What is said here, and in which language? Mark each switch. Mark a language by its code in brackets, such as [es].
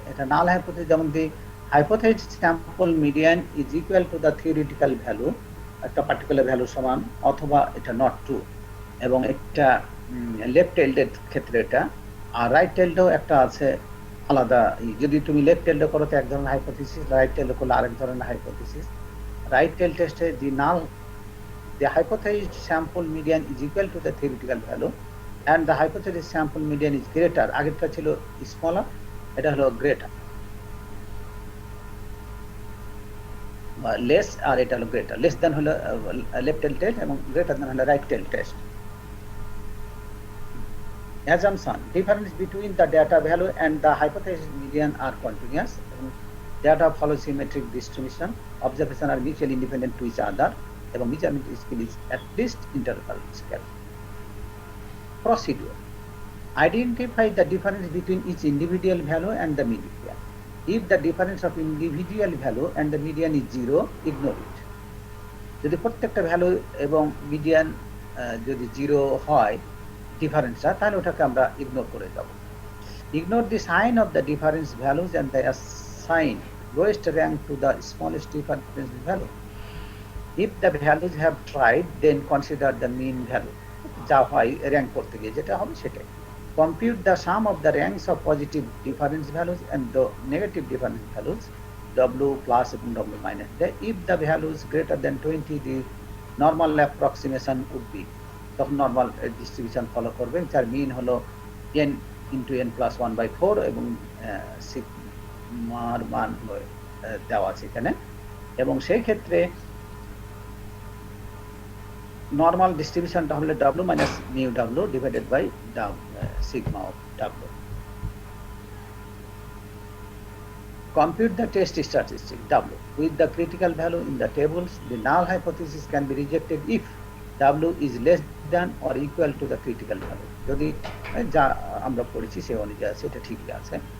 [bn] এটা নাল হাইপোথিসিস, যেমন [en] the hypothesis sample median is equal to the theoretical value, [bn] একটা particular value সমান, অথবা এটা নট ট্রু। এবং এটা লেফট টেইলডের ক্ষেত্রে এটা, আর রাইট টেইলডেও একটা আছে আলাদা। যদি তুমি লেফট টেলড করো তো এক ধরনের হাইপোথিসিস, রাইট টেলড করলে আরেক ধরনের হাইপোথিসিস। রাইট টেল টেস্টে [en] the hypothesized sample median is equal to the theoretical value and the hypothesized sample median is greater, [bn] আগেরটা ছিল [en] smaller, এটা হলো greater, less আর এটা হলো greater, less than হলো left tail test এবং greater than হলো right tail test. Assumption: difference between the data value and the hypothesized median are continuous. Data follow symmetric distribution. Observation are mutually independent to each other. [bn] এবং [en] measurement skill is at least interval scale. Procedure: identify the difference between each individual value and the median. If the difference of individual value and the median is 0, ignore it. [bn] যদি প্রত্যেকটা value এবং median যদি 0 হয় ডিফারেন্সটা, তাহলে ওটাকে আমরা ignore করে যাব। [en] Ignore the sign of the difference values and the assign lowest rank to the smallest difference value. If the values have tried, then consider the mean value. [bn] যা হয় র্যাঙ্ক করতে গিয়ে যেটা হবে সেটাই। [en] Compute the sum of the ranks of positive difference values and the negative difference values, W plus [bn] এবং [en] W minus. If the values greater than 20, the normal approximation would be, [bn] তখন normal distribution follow করবেন, যার মিন হলো n into n plus 1/4 এবং সিগমার মান দেওয়া আছে এখানে। এবং সেই ক্ষেত্রে নর্মাল ডিস্ট্রিবিউশনটা হলো W minus mu W divided by sigma of W. [en] Compute the test statistic W with the critical value in the tables. The null hypothesis can be rejected if W is less than or equal to the critical value. [bn] যদি যা আমরা পড়েছি সেই অনুযায়ী আছে, এটা ঠিকই আছে।